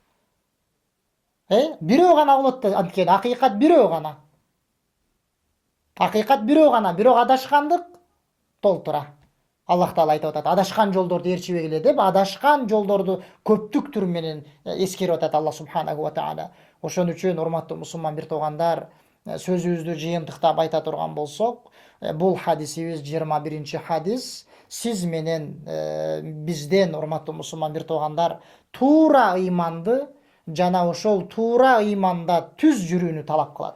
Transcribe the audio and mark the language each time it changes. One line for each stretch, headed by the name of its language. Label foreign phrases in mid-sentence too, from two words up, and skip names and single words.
Kyrgyz: Бирөө гана болот да, анткени акыйкат бирөө гана. Акыйкат бирөө гана, бирок адашкандык толтура. Аллах Таала айтып атат, адашкан жолдорду ээрчибегиле деп, адашкан жолдорду көптүктүр менен эскерип атат Аллах
Arabic: سبحانه وتعالى.
Kyrgyz: Ошон үчүн урматтуу мусулман бир туугандар, сөзүбүздү жыйынтыктап айта турган болсок, бул хадисибиз 21 хадис сиз менен бизден, урматтуу мусулман бир туугандар, туура ыйманды жана ошол туура ыйманда түз жүрүүнү талап кылат.